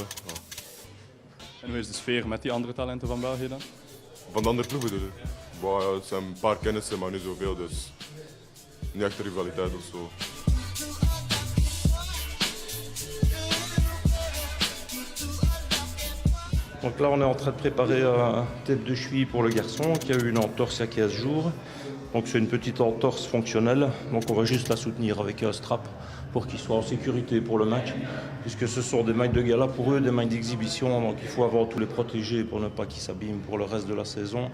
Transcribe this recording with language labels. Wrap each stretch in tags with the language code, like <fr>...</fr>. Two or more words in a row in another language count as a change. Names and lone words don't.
<nl>Ja. En hoe is de sfeer met die andere talenten van België dan? Van de andere ploegen bedoel je? Wow, ja, het zijn een paar kennissen, maar niet zoveel, dus niet echt een rivaliteit of zo.</nl> <fr>Donc là, on est en train de préparer un tête de cheville pour le garçon qui a eu une entorse il y a 15 jours. Donc c'est une petite entorse fonctionnelle, donc on va juste la soutenir avec un strap pour qu'il soit en sécurité pour le match, puisque ce sont des mailles de gala pour eux, des mailles d'exhibition, donc il faut avant tout les protéger pour ne pas qu'ils s'abîment pour le reste de la saison.</fr>